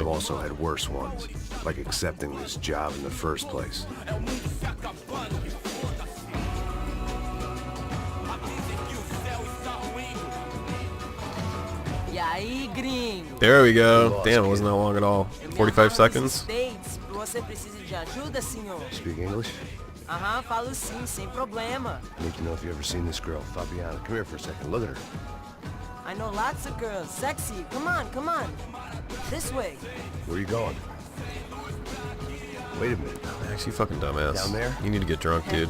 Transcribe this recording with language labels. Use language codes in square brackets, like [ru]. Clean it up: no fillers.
[en] I've also had worse ones, like accepting this job in the first place. [pt] E aí, gringo? [en] There we go. Damn, it wasn't that long at all. 45 seconds? [pt] States, você precisa de ajuda, senhor? [en] Speak English? [pt] Aham, falo sim, sem problema. [en] I need to know if you've ever seen this girl, Fabiana. Come here for a second. Look at her. I know lots of girls. Sexy. Come on, come on. This way. Where are you going? Wait a minute. Max, you fucking dumbass. Down there? You need to get drunk, dude.